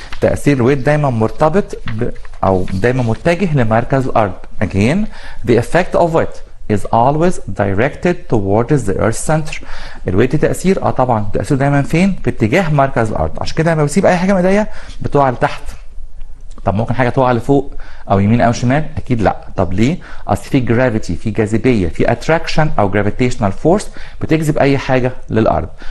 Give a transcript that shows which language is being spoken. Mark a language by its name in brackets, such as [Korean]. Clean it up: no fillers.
[Arabic] تأثير الويت دايما مرتبط أو دايما متجه لمركز الأرض. [English] Again the effect of weight is always directed towards the earth's center. [Arabic] الويت تأثير طبعا تأثير دايما فين؟ باتجاه مركز الأرض. عشان كده لما بسيب أي حاجة من ايديا بتقع لتحت. طب ممكن حاجه تقع لفوق او يمين او شمال؟ اكيد لا. طب ليه؟ اصل في جرافيتي، في جاذبيه، في اتراكشن او جرافيتيشنال فورس بتجذب اي حاجه للارض.